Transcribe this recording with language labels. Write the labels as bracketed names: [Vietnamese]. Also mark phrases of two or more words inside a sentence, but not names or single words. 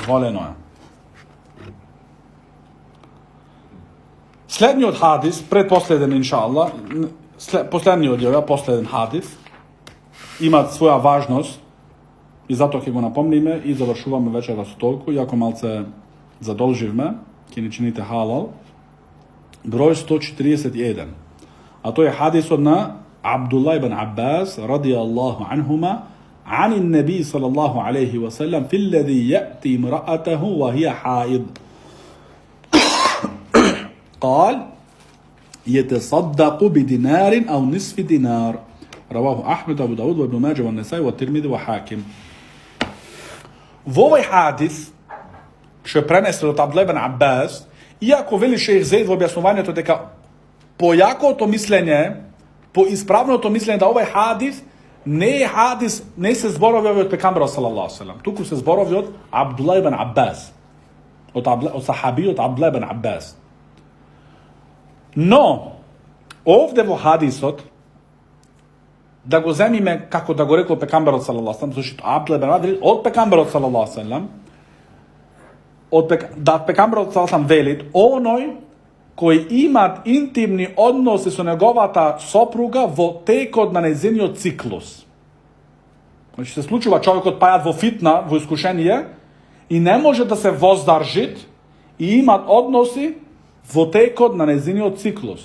[Macedonian] Следниот хадис, предпоследен иншаалла, последен хадис, има своја важност и затоа ќе го напомниме и завршуваме вечерва со толку, иако малце задолживме, ќе ни чините халал. Број 141. А тој е хадисот на Абдулла ибн Аббас [Arabic] رضي الله عنهما عن النبي صلى الله عليه وسلم في الذي يأتي امرأته وهي حائض قال يتصدق بدينار أو نصف دينار رواه أحمد وأبو داود وابن ماجه والنسائي والترمذي وحاكم. [Macedonian] Во овој хадис што е пренесен од Абдулла ибн Аббас, иако вели шејх Зеид во објаснувањето дека по јакото мислење, по исправното мислење да овој хадис не е хадис, не се зборови од пекамберот [Arabic] صلى الله عليه وسلم, [Macedonian] туку се зборови од Абдулла ибн Аббас, од сахабиот Абдулла ибн Аббас. Но овде во хадисот да го земиме како да го рекол пекамберот [Arabic] صلى الله عليه وسلم, [Macedonian] зашто Абдулла ибн Аббас од пекамберот [Arabic] صلى الله عليه وسلم, [Macedonian] да пекамберот [Arabic] صلى الله عليه وسلم [Macedonian] велит оној кои имат интимни односи со неговата сопруга во текот на нејзиниот циклус. Значи се случува човекот пајат во фитна, во искушение и не може да се воздржи и имат односи во текот на нејзиниот циклус.